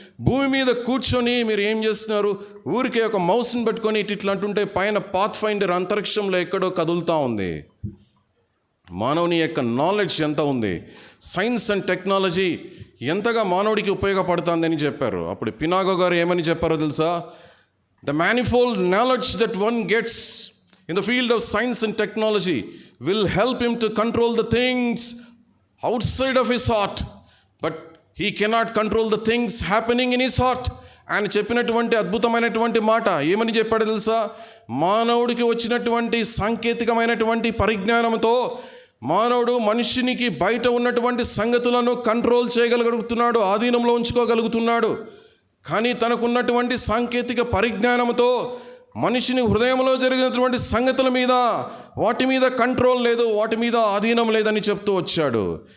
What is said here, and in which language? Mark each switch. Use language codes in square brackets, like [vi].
[te] భూమి మీద కూర్చొని మీరు ఏం చేస్తున్నారు? ఊరికే ఒక మౌస్ని పట్టుకొని ఇట్లా అంటుంటే పైన పాత్ ఫైండర్ అంతరిక్షంలో ఎక్కడో కదులుతూ ఉంది. మానవుని యొక్క నాలెడ్జ్ ఎంత ఉంది, సైన్స్ అండ్ టెక్నాలజీ ఎంతగా మానవుడికి ఉపయోగపడుతుందని చెప్పారు. అప్పుడు పినాగో గారు ఏమని చెప్పారో తెలుసా? [en] The manifold knowledge that one gets in the field of science and technology will help him to control the things outside of his heart, but he cannot control the things happening in his heart. [te] ఆయన చెప్పినటువంటి అద్భుతమైనటువంటి మాట ఏమని చెప్పాడు తెలుసా? మానవుడికి వచ్చినటువంటి సాంకేతికమైనటువంటి పరిజ్ఞానంతో మానవుడు మనిషినికి బయట ఉన్నటువంటి సంగతులను కంట్రోల్ చేయగలుగుతున్నాడు, ఆధీనంలో ఉంచుకోగలుగుతున్నాడు. కానీ తనకున్నటువంటి సాంకేతిక పరిజ్ఞానంతో మనిషిని హృదయంలో జరిగినటువంటి సంగతుల మీద, వాటి మీద కంట్రోల్ లేదు, వాటి మీద ఆధీనం లేదని చెప్తూ వచ్చాడు.